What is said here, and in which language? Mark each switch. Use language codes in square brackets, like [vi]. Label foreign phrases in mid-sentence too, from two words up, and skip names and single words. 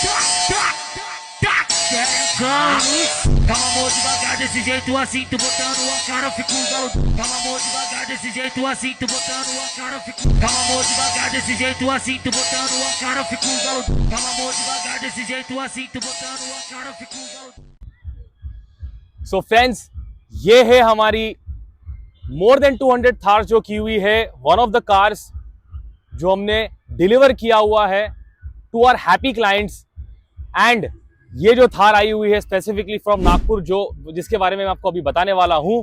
[pt] Xerecão no chão. Calma, amor, devagar desse jeito assim, tu botando a cara, eu fico galudão. Calma, amor, devagar desse jeito assim, tu botando a cara, eu fico. Calma, amor, devagar desse jeito assim, tu botando a cara, eu fico galudão. Calma, amor, devagar desse jeito assim, tu botando a cara, eu fico galudão. [en] So friends, [hi] ये है हमारी [en] more than 200 Thars [hi] जो की हुई है, [en] one of the cars [hi] जो हमने डिलीवर किया हुआ है [en] to our happy clients. [hi] एंड ये जो थार आई हुई है [en] specifically from [hi] नागपुर, जो जिसके बारे में मैं आपको अभी बताने वाला हूं।